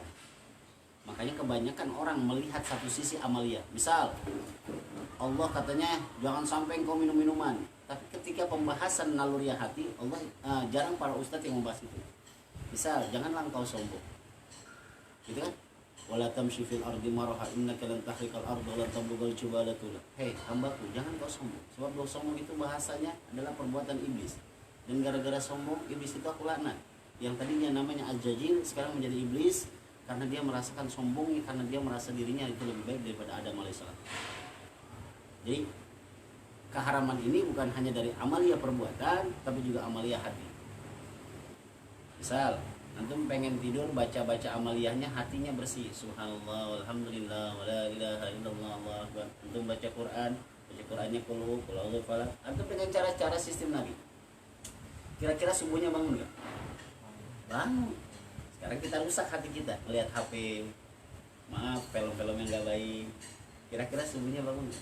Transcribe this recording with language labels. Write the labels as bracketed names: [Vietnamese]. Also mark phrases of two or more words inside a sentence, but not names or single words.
[Indonesian] Makanya kebanyakan orang melihat satu sisi amaliyah. Misal Allah katanya jangan sampai engkau minum minuman, tapi ketika pembahasan naluriah hati Allah jarang para ustadz yang membahas itu. Misal janganlah engkau sombong, gitu kan? [Arabic] ولا تمش في الأرض مرحا إنك لن تخرق الأرض ولن تبلغ الجبال طولا. [Indonesian] Hei hambaku, jangan kau sombong. Sebab sombong itu bahasanya adalah perbuatan iblis. Dan gara-gara sombong iblis itu aku laknat. Yang tadinya namanya Al-Jajil sekarang menjadi iblis karena dia merasakan sombongnya, karena dia merasa dirinya itu lebih baik daripada Adam alaihissalam. Jadi keharaman ini bukan hanya dari amalia perbuatan, tapi juga amalia hati. Misal antum pengen tidur, baca-baca amaliyahnya hatinya bersih, [Arabic] سبحان الله والحمد لله ولا إله إلا الله الله أكبر. [Indonesian] Antum baca Quran, baca Qurannya [Arabic] قل هو الله فلق. [Indonesian] Antum dengan cara-cara sistem Nabi, kira-kira subuhnya bangun nggak? Bangun. Sekarang kita rusak hati kita melihat HP, maaf, film-film yang gak baik. Kira-kira subuhnya bangun nggak?